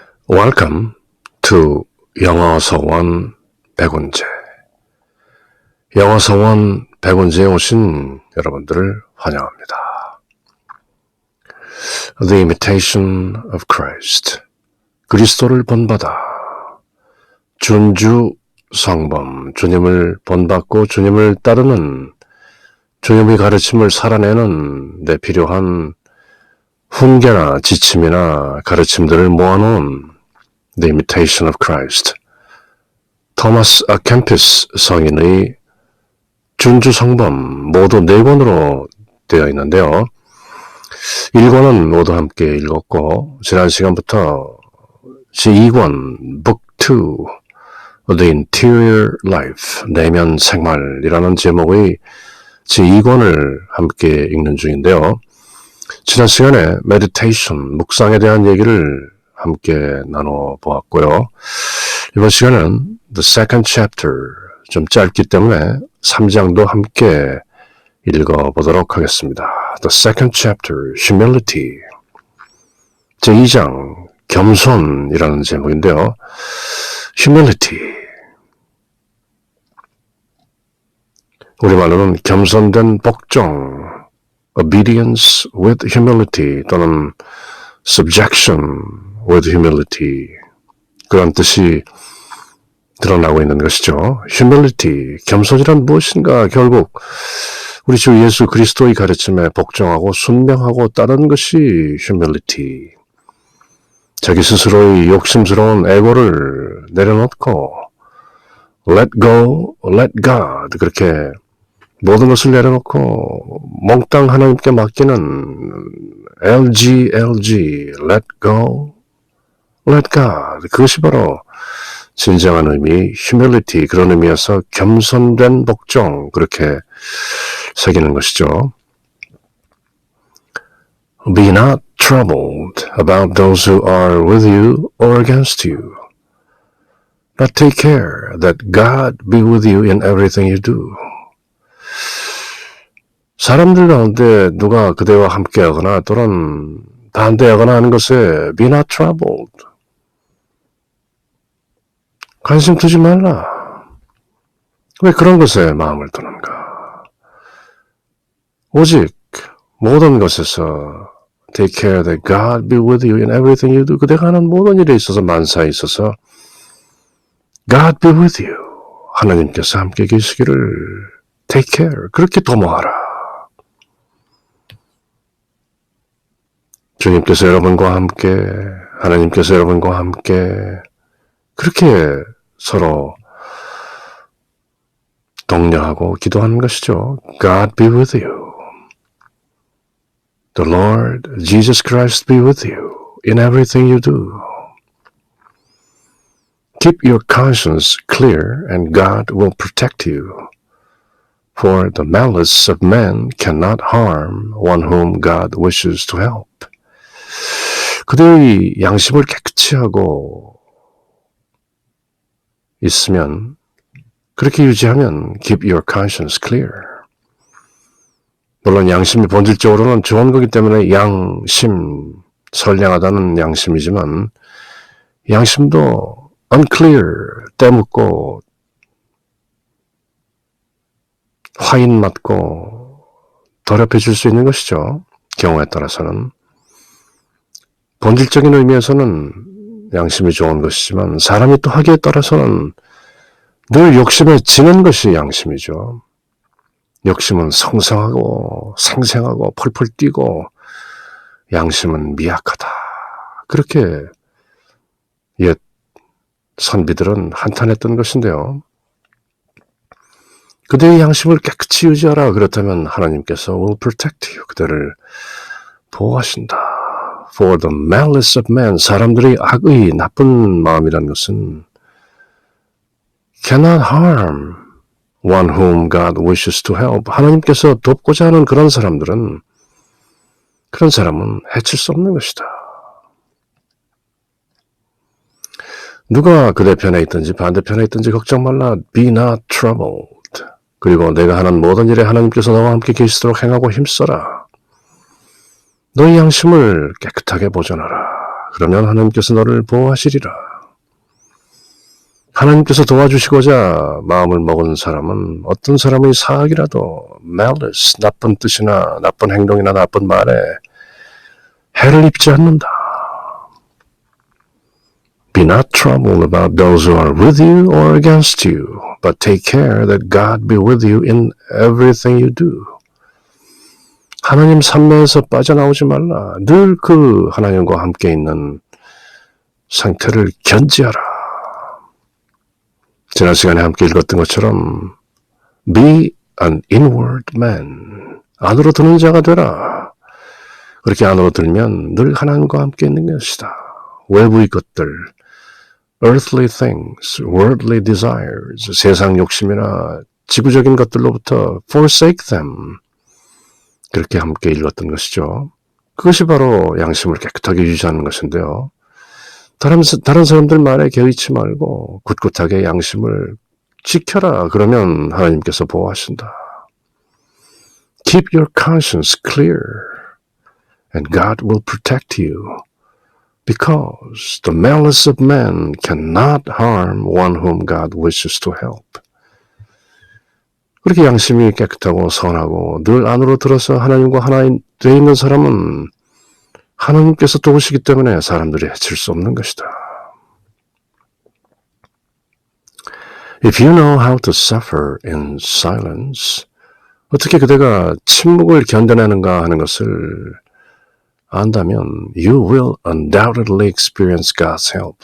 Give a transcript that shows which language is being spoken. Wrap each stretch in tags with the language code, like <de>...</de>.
<en>Welcome to 영어서원 백운제.</en> <ko>영어서원 백운제에 오신 여러분들을 환영합니다.</ko> <en>The Imitation of Christ.</en> <ko>그리스도를 본받아. 준주 성범. 주님을 본받고 주님을 따르는, 주님의 가르침을 살아내는 데 필요한 훈계나 지침이나 가르침들을 모아놓은 The Imitation of Christ. 토마스 아 캠피스 성인의 준주성범 모두 4권으로 되어 있는데요. 1권은 모두 함께 읽었고, 지난 시간부터 제2권 Book 2 The Interior Life 내면 생활이라는 제목의 제2권을 함께 읽는 중인데요. 지난 시간에 Meditation, 묵상에 대한 얘기를 함께 나눠보았고요. 이번 시간은</ko> <en>The Second Chapter,</en> <ko>좀 짧기 때문에 3장도 함께 읽어보도록 하겠습니다.</ko> <en>The Second Chapter, Humility.</en> <ko>제2장, 겸손이라는 제목인데요. Humility. 우리말로는 겸손된 복종,</ko> <en>Obedience with Humility</en> <ko>또는</ko> <en>Subjection with Humility,</en> <ko>그런 뜻이 드러나고 있는 것이죠. Humility, 겸손이란 무엇인가? 결국 우리 주 예수 그리스도의 가르침에 복종하고 순명하고 따르는 것이 Humility. 자기 스스로의 욕심스러운 에고를 내려놓고</ko> <en>Let go, let God,</en> <ko>그렇게 모든 것을 내려놓고 몽땅 하나님께 맡기는 LG,</ko> <en>let go, let God.</en> <ko>그것이 바로 진정한 의미, humility, 그런 의미에서 겸손된 복종, 그렇게 새기는 것이죠.</ko> <en>Be not troubled about those who are with you or against you, but take care that God be with you in everything you do.</en> <ko>사람들 가운데 누가 그대와 함께하거나 또는 반대하거나 하는 것에</ko> <en>be not troubled.</en> <ko>관심 두지 말라. 왜 그런 것에 마음을 두는가? 오직 모든 것에서</ko> <en>take care that God be with you in everything you do.</en> <ko>그대가 하는 모든 일에 있어서, 만사에 있어서</ko> <en>God be with you.</en> <ko>하나님께서 함께 계시기를</ko> <en>take care.</en> <ko>그렇게 도모하라. 주님께서 여러분과 함께, 하나님께서 여러분과 함께 그렇게 서로 독려하고 기도하는 것이죠.</ko> <en>God be with you. The Lord Jesus Christ be with you in everything you do. Keep your conscience clear and God will protect you. For the malice of man cannot harm one whom God wishes to help.</en> <ko>그들의 양심을 깨끗이 하고 있으면, 그렇게 유지하면</ko> <en>keep your conscience clear.</en> <ko>물론 양심이 본질적으로는 좋은 거기 때문에 양심, 선량하다는 양심이지만 양심도 unclear, 때묻고 화인 맞고 더럽혀질 수 있는 것이죠. 경우에 따라서는. 본질적인 의미에서는 양심이 좋은 것이지만 사람이 또 하기에 따라서는 늘 욕심에 지는 것이 양심이죠. 욕심은 성성하고 생생하고 펄펄 뛰고 양심은 미약하다. 그렇게 옛 선비들은 한탄했던 것인데요. 그대의 양심을 깨끗이 유지하라. 그렇다면 하나님께서</ko> <en>will protect you.</en> <ko>그대를 보호하신다.</ko> <en>For the malice of man,</en> <ko>사람들의 악의 나쁜 마음이라는 것은</ko> <en>cannot harm one whom God wishes to help.</en> <ko>하나님께서 돕고자 하는 그런 사람은 해칠 수 없는 것이다. 누가 그대 편에 있든지 반대편에 있든지 걱정 말라.</ko> <en>Be not troubled.</en> <ko>그리고 내가 하는 모든 일에 하나님께서 너와 함께 계시도록 행하고 힘써라. 너의 양심을 깨끗하게 보존하라. 그러면 하나님께서 너를 보호하시리라. 하나님께서 도와주시고자 마음을 먹은 사람은 어떤 사람의 사악이라도 malice, 나쁜 뜻이나 나쁜 행동이나 나쁜 말에 해를 입지 않는다.</ko> <en>Be not troubled about those who are with you or against you, but take care that God be with you in everything you do.</en> <ko>하나님 산매에서 빠져나오지 말라. 늘 그 하나님과 함께 있는 상태를 견지하라. 지난 시간에 함께 읽었던 것처럼</ko> <en>Be an inward man.</en> <ko>안으로 드는 자가 되라. 그렇게 안으로 들면 늘 하나님과 함께 있는 것이다. 외부의 것들,</ko> <en>earthly things, worldly desires,</en> <ko>세상 욕심이나 지구적인 것들로부터</ko> <en>forsake them.</en> <ko>그렇게 함께 읽었던 것이죠. 그것이 바로 양심을 깨끗하게 유지하는 것인데요. 다른 사람들 말에 개의치 말고 굳굳하게 양심을 지켜라. 그러면 하나님께서 보호하신다.</ko> <en>Keep your conscience clear and God will protect you because the malice of man cannot harm one whom God wishes to help.</en> <ko>그렇게 양심이 깨끗하고 선하고 늘 안으로 들어서 하나님과 하나 되어 있는 사람은 하나님께서 도우시기 때문에 사람들이 해칠 수 없는 것이다.</ko> <en>If you know how to suffer in silence,</en> <ko>어떻게 그대가 침묵을 견뎌내는가 하는 것을 안다면</ko> <en>you will undoubtedly experience God's help.</en>